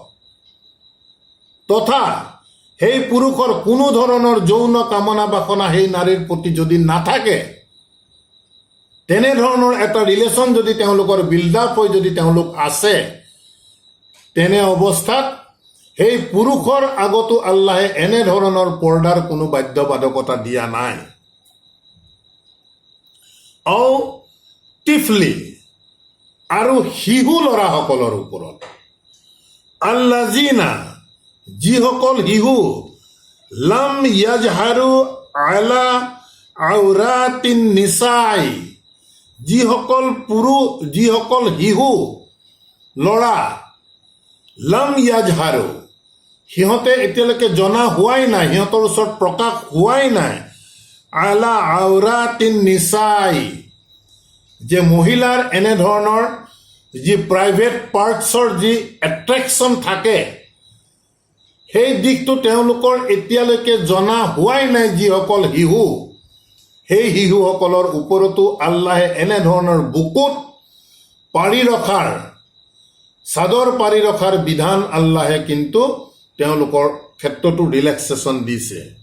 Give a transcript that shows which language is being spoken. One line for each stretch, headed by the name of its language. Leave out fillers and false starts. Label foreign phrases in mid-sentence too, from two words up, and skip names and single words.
Assamese: তথা সেই পুৰুষৰ কোনো ধৰণৰ যৌন কামনা বাসনা সেই নাৰীৰ প্ৰতি যদি নাথাকে, তেনেধৰণৰ এটা ৰিলেশ্যন যদি তেওঁলোকৰ
English: build up
Assamese: হৈ যদি তেওঁলোক আছে, তেনে অৱস্থাত সেই পুৰুষৰ আগতো আল্লাহে এনেধৰণৰ পৰ্দাৰ কোনো বাধ্যবাধকতা দিয়া নাই। টিফলি আৰু শিশু ল'ৰাসকলৰ ওপৰত, আল্লাজিনা যিসকল শিশু,
Arabic: لم يظهروا على عورات النساء,
Assamese: যিসকল শিশু ল'ৰা,
Arabic: لم يظهروا,
Assamese: সিহঁতে এতিয়ালৈকে জনা হোৱাই নাই, সিহঁতৰ ওচৰত প্ৰকাশ হোৱাই নাই,
Arabic: على عورات النساء,
Assamese: যে মহিলাৰ এনেধৰণৰ যি
English: private parts
Assamese: যি এট্ৰেকশ্যন থাকে, সেই দিশটো তেওঁলোকৰ এতিয়ালৈকে জনা হোৱাই নাই যিসকল শিশু, সেই শিশুসকলৰ ওপৰতো আল্লাহে এনেধৰণৰ বুকুত পাৰি ৰখাৰ, চাদৰ পাৰি ৰখাৰ বিধান আল্লাহে কিন্তু তেওঁলোকৰ ক্ষেত্ৰতো ৰিলেক্সেশ্যন দিছে।